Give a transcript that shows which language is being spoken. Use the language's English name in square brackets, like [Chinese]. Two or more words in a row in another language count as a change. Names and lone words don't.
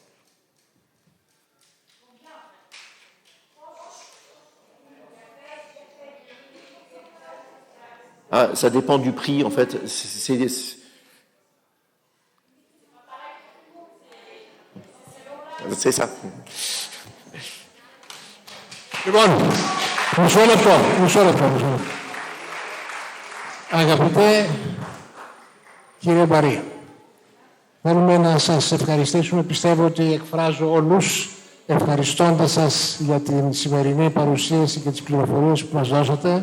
[French] Ça dépend du prix, en fait. C'est ça. [Greek] Λοιπόν, μισό λεπτό. Αγαπητέ κύριε Μπαρή, θέλουμε να σας ευχαριστήσουμε. Πιστεύω ότι εκφράζω όλους ευχαριστώντας σας για την σημερινή παρουσίαση και τις πληροφορίες που μας δώσατε.